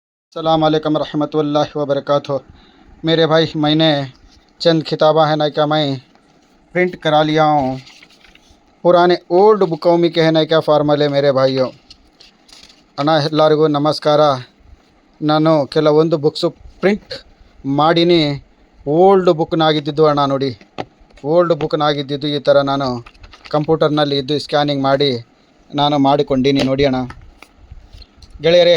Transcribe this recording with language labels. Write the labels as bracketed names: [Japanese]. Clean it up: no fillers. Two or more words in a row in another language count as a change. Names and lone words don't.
[Arabic] السلام عليكم رحمة الله و بركاته. [Hindi] मेरे भाई मैंने चंद किताबा है ना क्या मैं प्रिंट करा लिया हूँ। पुराने ओल्ड बुकों में के है ना क्या ಫಾರ್ಮುಲೆ मेरे भाइयों [Kannada] ಅಣ್ಣ ಎಲ್ಲರಿಗೂ ನಮಸ್ಕಾರ। ನಾನು ಕೆಲವೊಂದು ಬುಕ್ಸು ಪ್ರಿಂಟ್ ಮಾಡೀನಿ। ಓಲ್ಡ್ ಬುಕ್ನಾಗಿದ್ದು ಅಣ್ಣ ನೋಡಿ, ಓಲ್ಡ್ ಬುಕ್ನಾಗಿದ್ದು ಈ ಥರ ನಾನು ಕಂಪ್ಯೂಟರ್ನಲ್ಲಿ ಇದ್ದು ಸ್ಕ್ಯಾನಿಂಗ್ ಮಾಡಿ ನಾನು ಮಾಡಿಕೊಂಡೀನಿ ನೋಡಿ ಅಣ್ಣ ಗೆಳೆಯರೇ।